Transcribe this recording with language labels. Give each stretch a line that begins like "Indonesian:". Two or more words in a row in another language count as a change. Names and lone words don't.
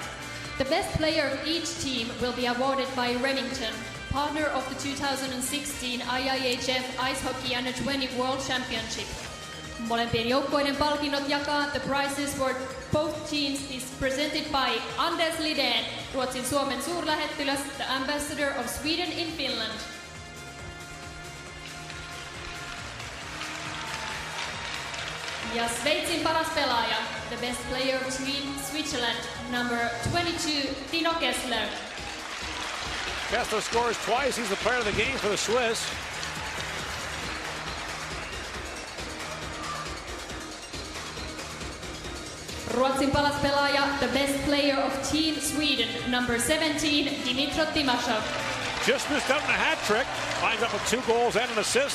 English: The best player of each team will be awarded by Remington, partner of the 2016 IIHF Ice Hockey Under-20 World Championship.
Finnish: Molempien joukkueiden palkinnot jakaa
English: the prizes for both teams is presented by
Finnish: Anders Lidén, Ruotsin Suomen suurlähettiläs,
English: the ambassador of Sweden in Finland.
Finnish: Ja Sveitsin paras pelaaja,
English: the best player of Switzerland, number 22, Tino Kessler. Kessler scores twice. He's the player of the game for the Swiss.
Finnish: Ruotsin paras pelaaja,
English: the best player of Team Sweden, number 17, Dimitro Timashov. Just missed out in a hat trick. Finds up with 2 goals and an assist.